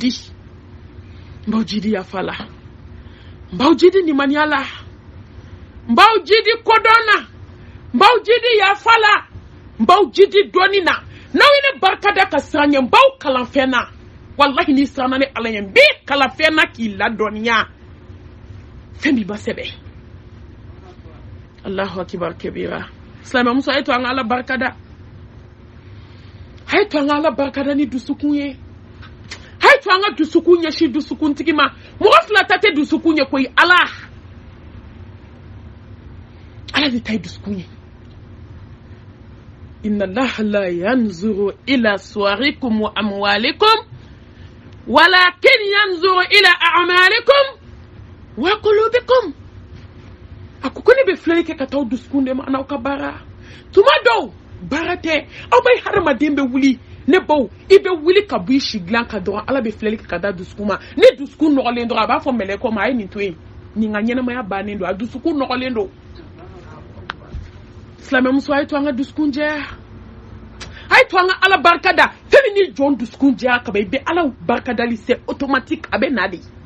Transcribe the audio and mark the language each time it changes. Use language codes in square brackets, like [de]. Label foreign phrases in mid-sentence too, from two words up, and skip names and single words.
[bm] jidi yafa la n b'aw jidi nimaniya la n b'aw jidi kodɔn na n b'aw jidi yafa la n b'aw jidi dɔnni na n'aw ye ne barika da ka siran ɲɛ n b'aw kalan fɛn na wallahi n'i siranna ne ala ɲɛ n b'i kalan fɛn na k'i ladɔnniya fɛn min ma sɛbɛn [ar] الله أكبر كبيرا [bm] silamɛmuso a ye to an ka ala barika da a ye to an ka ala barika da ni dusukun ye a ye to an ka dusukun ɲɛsin dusukuntigi ma mɔgɔ fila ta tɛ dusukun ye koyi ala de ta ye dusukun ye [ar] إن الله لا ينظر إلى صوركم وأموالكم ولكن ينظر إلى أعمالكم وقلوبكم [bm] a ko ne bɛ filɛli kɛ ka taa dusukun de ma n'aw ka baara tuma dɔw baara tɛ aw bɛ hadamaden bɛ wuli ne baw i bɛ wuli ka bɔ i si dilan ka dɔrɔn ala bɛ filɛli kɛ ka da dusukun ma ne dusukun nɔgɔlen dɔrɔn a b'a fɔ mɛlɛkɛw ma a ye nin to yen nin ka ɲɛnamaya bannen don a dusukun nɔgɔlen don silamɛmuso a ye to an ka dusukun jɛya a ye to an ka ala barika da fɛn min ni jɔn dusukun jɛya ka ban i bɛ ala barika dali [fr] c'est automatique [bm] a bɛ na de